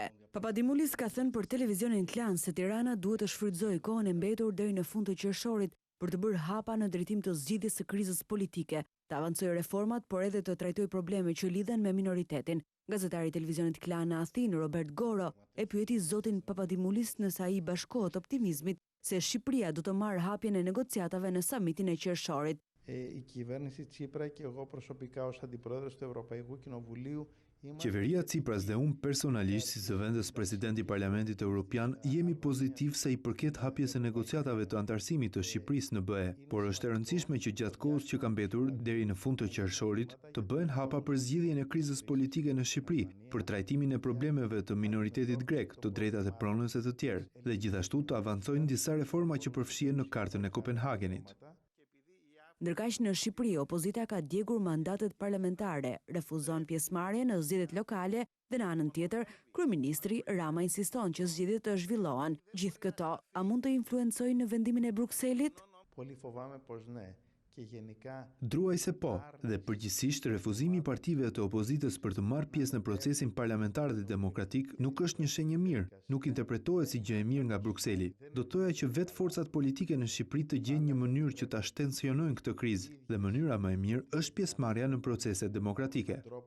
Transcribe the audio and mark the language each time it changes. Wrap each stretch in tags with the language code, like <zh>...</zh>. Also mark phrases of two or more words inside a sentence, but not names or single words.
<sq>Papadimoulis ka thënë për televizionin Klan se Tirana duhet të shfrytëzojë kohën e mbetur deri në fund të qershorit për të bërë hapa në drejtim të zgjidhjes së krizës politike, të avancojë reformat, por edhe të trajtojë probleme që lidhen me minoritetin. Gazetari i televizionit Klan në Athinë, Robert Goro, e pyeti zotin Papadimoulis nëse ai bashkohet optimizmit se Shqipëria do të marrë hapjen e negociatave në samitin e qershorit.</sq> <el>Η κυβέρνηση Τσίπρα και εγώ προσωπικά ως αντιπρόεδρος του Ευρωπαϊκού Κοινοβουλίου</el> <sq>Qeveria Cipras dhe unë personalisht si zëvendës presidenti i Parlamentit Evropian jemi pozitiv sa i përket hapjes së negociatave të antarësimit të Shqipërisë në BE, por është e rëndësishme që gjatë kohës që ka mbetur deri në fund të qershorit të bëhen hapa për zgjidhjen e krizës politike në Shqipëri, për trajtimin e problemeve të minoritetit grek, të drejtat e pronës e të tjerë, dhe gjithashtu të avancojnë disa reforma që përfshihen në Kartën e Kopenhagenit. Ndërkaq në Shqipëri, opozita ka djegur mandatet parlamentare, refuzon pjesëmarrje në zgjedhjet lokale dhe në anën tjetër, kryeministri Rama insiston që zgjedhjet të zhvillohen. Gjithë këto, a mund të influencojnë në vendimin e Brukselit?</sq> <el>Πολύ φοβάμαι πως ναι.</el> <sq>Druaj se po, dhe përgjithsisht refuzimi i partive të opozitës për të marrë pjesë në procesin parlamentar dhe demokratik nuk është një shenjë mirë, nuk interpretohet si gjë e mirë nga Brukseli. Do të thoya që vetë forcat politike në Shqipëri të gjejnë një mënyrë që ta shtensionojnë këtë krizë, dhe mënyra më e mirë është pjesëmarrja në procese demokratike.</sq>